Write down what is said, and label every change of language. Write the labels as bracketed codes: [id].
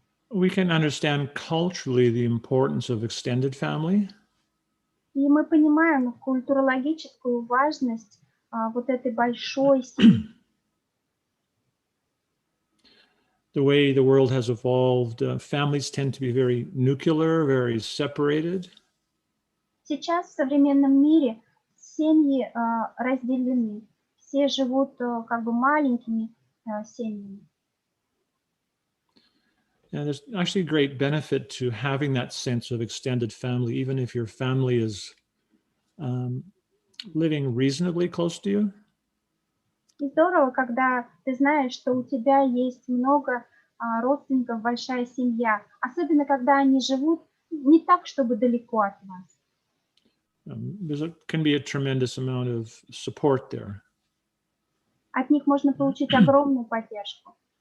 [en] we can understand culturally the importance of extended family. [ru] И мы понимаем культурологическую важность вот этой большой семьи. [en] The way the world has evolved, families tend to be very nuclear, very separated. [ru] Сейчас в современном мире семьи разделены. Все живут как бы маленькими семьями. [en] And there's actually great benefit to having that sense of extended family, even if your family is living reasonably close to you. [ru] И здорово, когда ты знаешь, что у тебя есть много родственников, большая семья. Особенно, когда они живут не так, чтобы далеко от вас. [en] Can be a tremendous amount of support there. [ru] От них можно получить огромную поддержку.